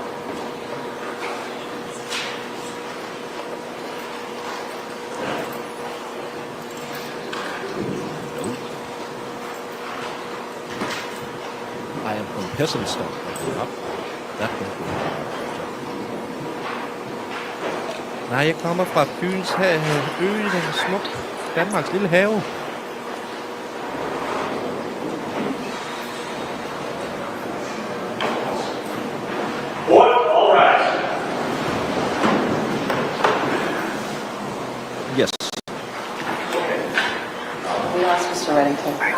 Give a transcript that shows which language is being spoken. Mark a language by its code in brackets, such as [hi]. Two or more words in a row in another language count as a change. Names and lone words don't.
[en] I am from peasant stock. Yep. That can be. [da] Nej, jeg kommer fra Fyns ø, den er smuk. Danmarks lille have. [en] Court, all rise. Yes. We lost Mr. Reddington.